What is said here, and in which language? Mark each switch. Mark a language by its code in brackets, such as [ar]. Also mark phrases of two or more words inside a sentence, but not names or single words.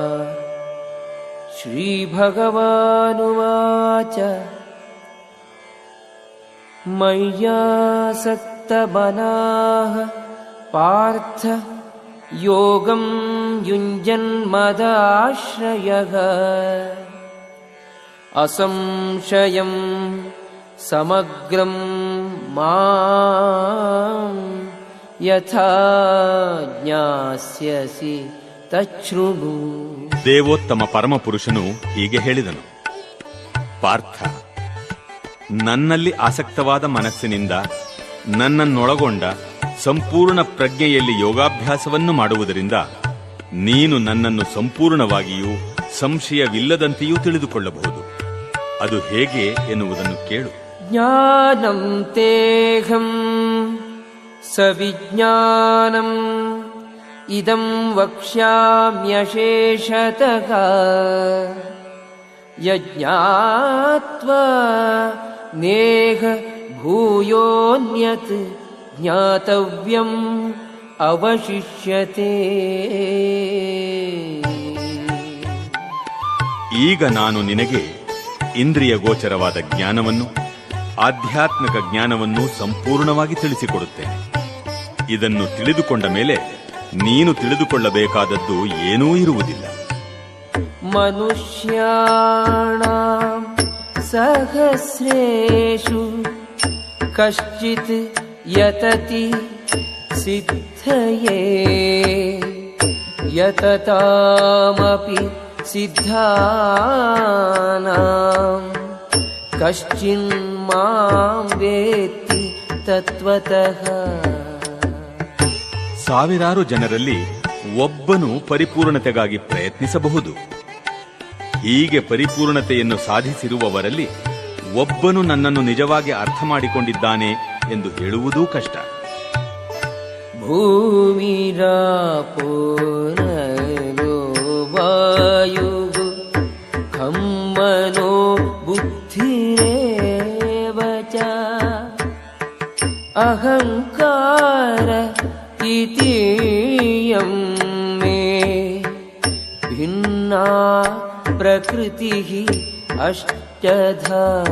[sa] श्रीभगवानुवाच मय्यासक्तमनाः पार्थ योगं युञ्जन्मदाश्रयः असंशयं समग्रं मां ಯಥಾ ಜ್ಞಾಸ್ಯಸಿ ತಚ್ಛೃಣು. [kn] ದೇವೋತ್ತಮ ಪರಮಪುರುಷನು ಹೀಗೆ ಹೇಳಿದನು, ಪಾರ್ಥ, ನನ್ನಲ್ಲಿ ಆಸಕ್ತವಾದ ಮನಸ್ಸಿನಿಂದ ನನ್ನನ್ನೊಳಗೊಂಡ ಸಂಪೂರ್ಣ ಪ್ರಜ್ಞೆಯಲ್ಲಿ ಯೋಗಾಭ್ಯಾಸವನ್ನು ಮಾಡುವುದರಿಂದ ನೀನು ನನ್ನನ್ನು ಸಂಪೂರ್ಣವಾಗಿಯೂ ಸಂಶಯವಿಲ್ಲದಂತೆಯೂ ತಿಳಿದುಕೊಳ್ಳಬಹುದು. ಅದು ಹೇಗೆ ಎನ್ನುವುದನ್ನು ಕೇಳು. [sa] ಜ್ಞಾನಂ ತೇಹಂ ಸವಿಜ್ಞಾನಂ ಇದಂ ವಕ್ಷ್ಯಾಮ್ಯಶೇಷತಃ ಯಜ್ಞಾತ್ವಾ ನೇಹ ಭೂಯೋನ್ಯತ್ ಜ್ಞಾತವ್ಯಂ ಅವಶಿಷ್ಯತೆ. [kn] ಈಗ ನಾನು ನಿನಗೆ ಇಂದ್ರಿಯ ಗೋಚರವಾದ ಜ್ಞಾನವನ್ನು, ಆಧ್ಯಾತ್ಮಿಕ ಜ್ಞಾನವನ್ನು ಸಂಪೂರ್ಣವಾಗಿ ತಿಳಿಸಿಕೊಡುತ್ತೇನೆ. ಇದನ್ನು ತಿಳಿದುಕೊಂಡ ಮೇಲೆ ನೀನು ತಿಳಿದುಕೊಳ್ಳಬೇಕಾದದ್ದು ಏನೂ ಇರುವುದಿಲ್ಲ. [sa] ಮನುಷ್ಯಾಣಾಂ ಸಹಸ್ರೇಷು ಕಶ್ಚಿತ್ ಯತತಿ ಸಿದ್ಧಯೇ ಯತತಾಮಪಿ ಸಿದ್ಧಾನಾಂ ಕಶ್ಚಿನ್ ಮಾಂ ವೇತ್ತಿ ತತ್ವತಃ. [kn] ಸಾವಿರಾರು ಜನರಲ್ಲಿ ಒಬ್ಬನು ಪರಿಪೂರ್ಣತೆಗಾಗಿ ಪ್ರಯತ್ನಿಸಬಹುದು. ಹೀಗೆ ಪರಿಪೂರ್ಣತೆಯನ್ನು ಸಾಧಿಸಿರುವವರಲ್ಲಿ ಒಬ್ಬನು ನನ್ನನ್ನು ನಿಜವಾಗಿ ಅರ್ಥ ಮಾಡಿಕೊಂಡಿದ್ದಾನೆ ಎಂದು ಹೇಳುವುದೂ ಕಷ್ಟ. [sa] ಭೂಮಿರಾಪೋ ನರೋ ವಾಯು ಖಮ್ಮನೋ ಬುದ್ಧಿರೇವ ಚ ಅಹಂಕಾರ ಇತೀಯಂ ಮೇ ಭಿನ್ನಾ ಪ್ರಕೃತಿಃ ಅಷ್ಟಧಾ.